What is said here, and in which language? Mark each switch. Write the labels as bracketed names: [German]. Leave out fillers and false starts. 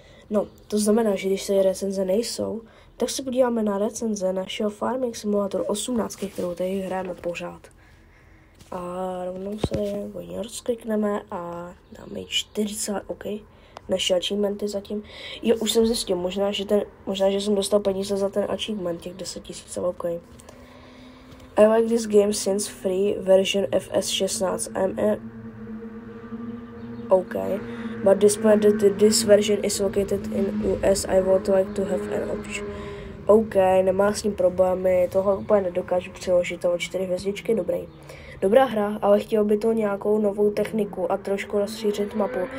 [Czech] No, to znamená, že když se recenze nejsou, tak se podíváme na recenze našeho Farming Simulator 18, kterou tady hrajeme pořád. A rovnou se hodně rozklikneme a dáme 40, OK. Naše achievementy zatím. Jo, už jsem zjistil, možná, že jsem dostal peníze za ten achievement, těch 10 000, OK. [English] I like this game since free version FS16. OK. But despite that this version is located in US, I would like to have an option. [Czech] OK, nemá s ním problémy, toho úplně nedokážu přeložit, ale 4 hvězdičky, dobrý. Dobrá hra, ale chtěl by to nějakou novou techniku a trošku rozšířit mapu.